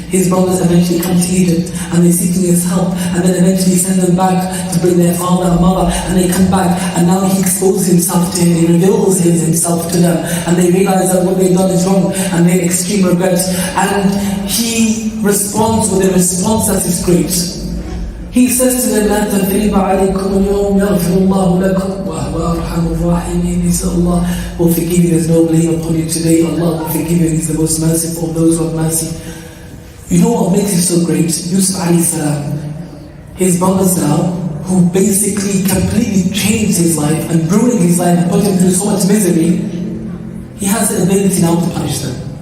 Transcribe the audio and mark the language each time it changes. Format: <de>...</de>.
<en>His brothers eventually come to Egypt and they seek his help, and then eventually send them back to bring their father and mother, and they come back and now he exposes himself to him, he reveals himself to them, and they realize that what they've done is wrong and they extreme regret, and he responds with a response that is great.</en> <ar>He says to them, لَا تَثْرِيبَ عَلَيْكُمُ الْيَوْمَ يَغْفِرُ اللَّهُ لَكُمْ وَهُوَ أَرْحَمُ الرَّاحِمِينَ.</ar> <en>He said, Allah will forgive you, there's no blame upon you today. Allah will forgive you, He's the most merciful of those who have mercy. You know what makes it so great? Yusuf alayhi salam, his brothers now, who basically completely changed his life and ruined his life and put him through so much misery, he has the ability now to punish them.</en>